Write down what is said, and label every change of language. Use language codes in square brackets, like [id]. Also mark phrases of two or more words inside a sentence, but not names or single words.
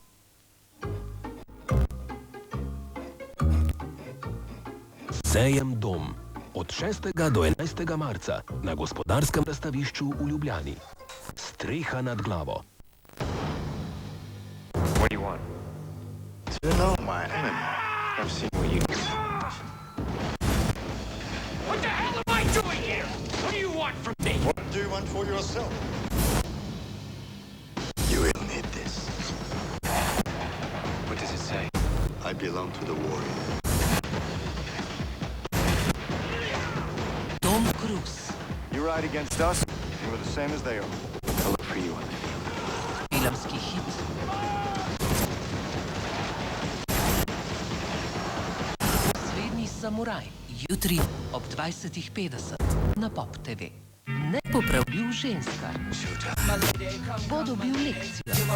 [sl] Sejem Dom. Od 6. do 11. marca na gospodarskem razstavišču v Ljubljani. Streha nad glavo. [en] What do you want? To know my enemy. I've seen what you do. What the hell am I doing here? What do you want from me? What do you want for yourself? You will need this. What does it say? I belong to the warrior. Tom Cruise. You ride against us, and we're the same as they are. I look for you on the field. [sl] Filmski hit. Srednji samuraj. Jutri ob 20:50 na Pop TV. Nepopravljiv ženska. Bo dobil lekcijo.